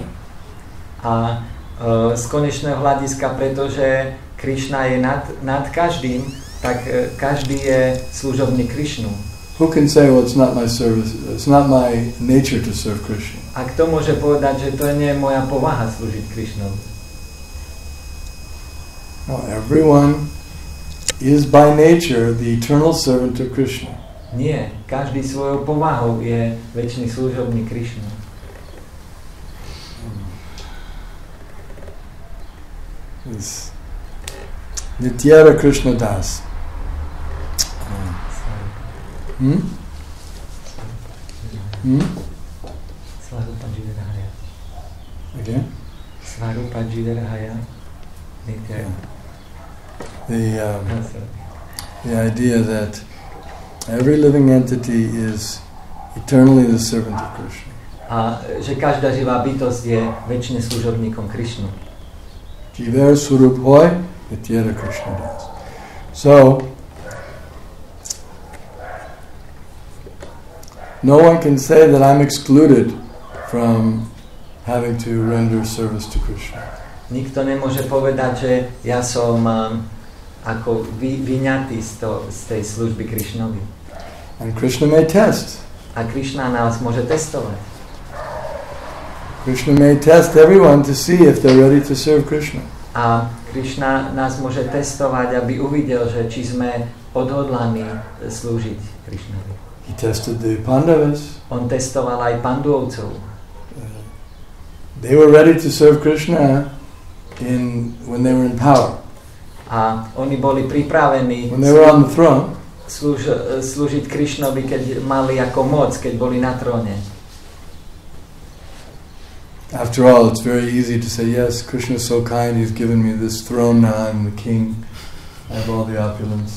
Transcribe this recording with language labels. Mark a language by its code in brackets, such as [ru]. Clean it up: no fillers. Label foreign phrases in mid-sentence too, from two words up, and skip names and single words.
[sk] A z konečného hľadiska, pretože Krishna je nad každým, tak každý je služobný Krishnu. [en] Who can say, well, it's not my service, it's not my nature to serve Krishna? [sk] A kto môže povedať, že to nie je moja povaha slúžiť Krishnovi? [en] No, everyone is by nature the eternal servant of Krishna. [sk] Nie, každý svojou povahou je večný služobník Krishna. [bn] নিত্যর কৃষ্ণ দাস. [en] Again? [bn] স্বরূপ জিদারাহায়. [en] The idea that every living entity is eternally the servant of Krishna. [sk] A že každá živá bytosť je večne služobníkom Krishnu. [bn] জীবের স্বরূপ হয়, নিত্যর কৃষ্ণ দাস. [en] So, no one can say that I'm excluded from having to render service to Krishna. [sk] Nikto nemôže povedať, že ja som ako vyňatý z tej služby Krishnovi. [en] And Krishna may test. [sk] A Krishna nás môže testovať. [en] Krishna may test everyone to see if they're ready to serve Krishna. [sk] A Krishna nás môže testovať, aby uvidel, že či sme odhodlaní slúžiť Krishnovi. [en] He tested the Pandavas. [sk] On testoval aj Panduvovcov. [en] They were ready to serve Krishna when they were in power. [sk] A oni boli pripravení [en] when they were on the throne. [sk] Slúžiť Krishnovi, keď mali ako moc, keď boli na tróne. [en] After all, it's very easy to say, yes, Krishna is so kind, he's given me this throne, now I'm the king, I have all the opulence.